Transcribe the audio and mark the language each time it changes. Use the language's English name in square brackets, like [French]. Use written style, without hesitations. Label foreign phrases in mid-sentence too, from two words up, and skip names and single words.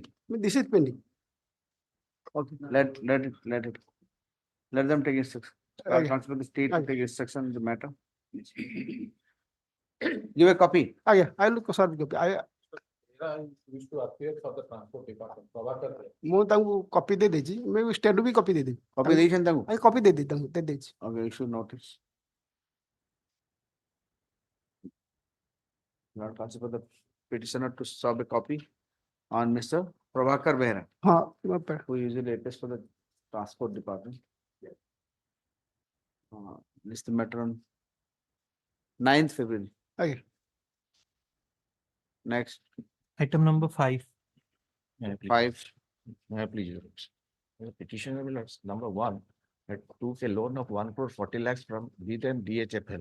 [English] This is pending. Okay. Let them take instruction. Aye. Transfer the state to Aye. take instruction in the matter. Give a copy. Again, I look sorry. Wish to appear for the transport department. Prabhakar. [Odia] ମୁଁ ତାଙ୍କୁ କପି ଦେଇ ଦେଇଛି ମୁଁ ଷ୍ଟେଟ ବି କପି ଦେଇଦେବି Copy ଦେଇଛନ୍ତି ତାଙ୍କୁ? ଆଇ କପି ଦେଇ ଦେଇଛି [English] Okay, issue notice. Not possible the petitioner to serve a copy on Mr. Prabhakar Behra, [Odia] ହଁ ମୋ ପେ- [English] who usually appears for the transport department. List the matter on 9th February. [Odia] ଆଜ୍ଞା [English] Next, Item number 5. 5. Please. The petitioner will have number 1, that took a loan of 1,40,00,000 lakhs from then DHFL.